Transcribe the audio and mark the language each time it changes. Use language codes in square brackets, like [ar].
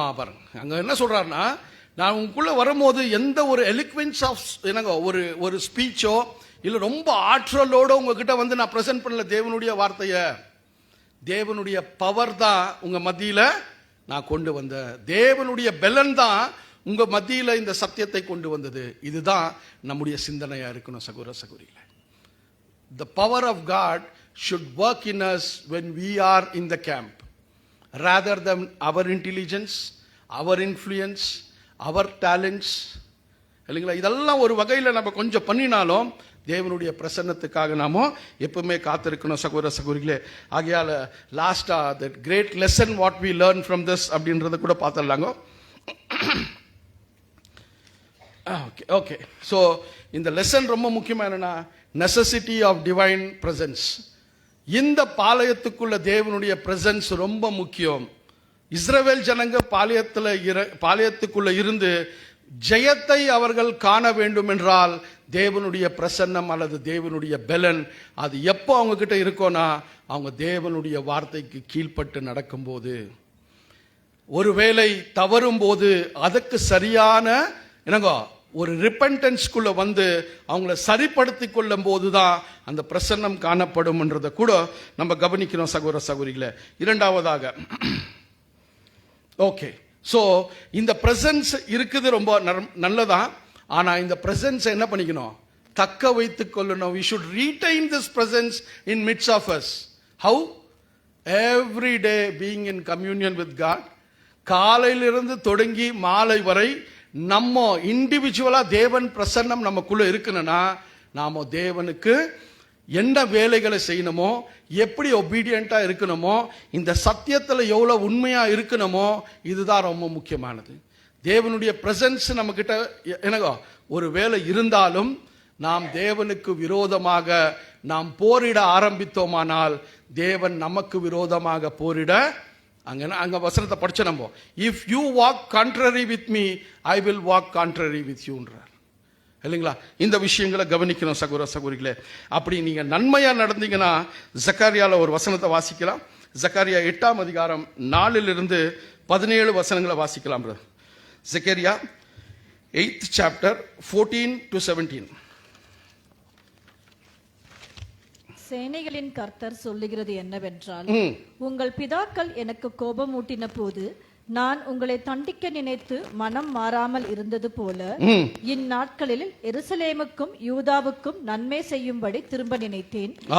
[ta] பாருங்க, அங்க என்ன சொல்றாருன்னா, நான் உங்களுக்குள்ள வரும்போது எந்த ஒரு எலிக்வென்ஸ் ஆஃப் என்னங்க ஒரு ஸ்பீச்சோ இல்ல ரொம்ப ஆற்றலோட உங்ககிட்ட வந்து நான் பிரசன்ட் பண்ணல தேவனுடைய வார்த்தைய. தேவனுடைய பவர் தான் உங்க மத்தியில நான் கொண்டு வந்த, தேவனுடைய பெலன் தான் உங்க மத்தியில இந்த சத்தியத்தை கொண்டு வந்தது. இதுதான் நம்முடைய சிந்தனையா இருக்கணும் சகோதர சகோதரிகளே. [en] The power of God should work in us when we are in the camp, rather than our intelligence, our influence, our talents. [ta] இல்லைங்களா? இதெல்லாம் ஒரு வகையில் நம்ம கொஞ்சம் பண்ணினாலும் தேவனுடைய பிரசன்னத்துக்காக நாம எப்பவுமே காத்திருக்கணும் சகோதர சகோதரிகளே. ஆகையால லாஸ்டா [en] the great lesson what we learn from this [ta] அப்படின்றத கூட பார்த்துடலாங்க. ஓகே, ஸோ இந்த லெசன் ரொம்ப முக்கியமா என்னன்னா, நெசசிட்டி ஆஃப் டிவைன் பிரசன்ஸ். இந்த பாளையத்துக்குள்ள தேவனுடைய பிரசன்ஸ் ரொம்ப முக்கியம். இஸ்ரவேல் ஜனங்க பாளையத்துக்குள்ள இருந்து ஜெயத்தை அவர்கள் காண வேண்டும் என்றால் தேவனுடைய பிரசன்னம் அல்லது தேவனுடைய பெலன் அது எப்போ அவங்க கிட்ட இருக்கோனா, அவங்க தேவனுடைய வார்த்தைக்கு கீழ்ப்பட்டு நடக்கும்போது, ஒருவேளை தவறும் போது அதுக்கு சரியான என்னங்கோ ஒரு ரிப்பெண்டன்ஸ்குள்ள வந்து அவங்கள சரிப்படுத்தி கொள்ளும் போதுதான் அந்த பிரசன்னம் காணப்படும்ன்றதை கூட நம்ம கவனிக்கணும் சகோதர சகோதரிகளே. இரண்டாவதாக, ஓகே, ஸோ இந்த பிரசன்ஸ் இருக்குது ரொம்ப நல்லதான். ஆனா இந்த பிரசன்ஸ் என்ன பண்ணிக்கணும், தக்க வைத்துக் கொள்ளணும். [en] we should retain this presence in midst of us. how? every day being in communion with God. [ta] காலையிலிருந்து தொடங்கி மாலை வரை நம்ம இண்டிவிஜுவலா தேவன் பிரசன்னம் நமக்குள்ள இருக்குன்னா, நாம தேவனுக்கு என்ன வேலைகளை செய்யணுமோ, எப்படி ஒபீடியண்டா இருக்கணுமோ, இந்த சத்தியத்தில் எவ்வளவு உண்மையா இருக்கணுமோ, இதுதான் ரொம்ப முக்கியமானது. தேவனுடைய பிரசன்ஸ் நம்ம கிட்ட என்னகோ ஒரு வேலை இருந்தாலும் நாம் தேவனுக்கு விரோதமாக நாம் போரிட ஆரம்பித்தோமானால் தேவன் நமக்கு விரோதமாக போரிட அங்க வசனத்தை படிச்ச நம்ம, [en] If you walk contrary with me I will walk contrary with யூன்றார். [ta] இல்லைங்களா? இந்த விஷயங்களை கவனிக்கணும் சகோதர சகோதரிகளே. அப்படி நீங்க நன்மையா நடந்தீங்கன்னா ஜக்கரியால ஒரு வசனத்தை வாசிக்கலாம். ஜக்கரியா 8ஆம் அதிகாரம் 4 to 17 வசனங்களை வாசிக்கலாம். Zakariya 8th chapter 14 to 17. சேனைகளின் கர்த்தர் சொல்லுகிறது என்னவென்றால், உங்கள் பிதாக்கள் எனக்கு கோபமூட்டின போது நான் உங்களை தண்டிக்க நினைத்து மனம் மாறாமல் இருந்தது போல இந்நாட்களில் எருசலேமுக்கும் யூதாவுக்கும் நன்மை செய்யும்படி திரும்ப நினைத்தேன்.